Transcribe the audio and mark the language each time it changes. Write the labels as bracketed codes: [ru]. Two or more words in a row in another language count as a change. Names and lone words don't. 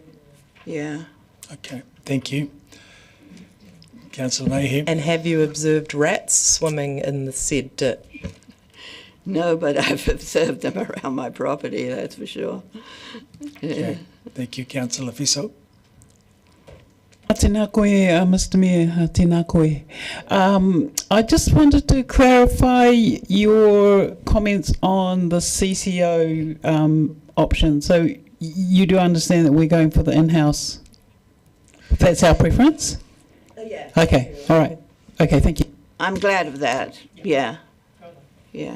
[en] Yeah. Okay, thank you. Councillor Mayhem. And have you observed rats swimming in the said ditch? No, but I've observed them around my property, that's for sure. Yeah. Okay, thank you, Councillor Fiso. [mi] Tēnā koe, Mr Mayor, tēnā koe. [en] I just wanted to clarify your comments on the CCO option. So you do understand that we're going for the in-house? That's our preference? Yeah. Okay, all right. Okay, thank you. I'm glad of that, yeah. Yeah.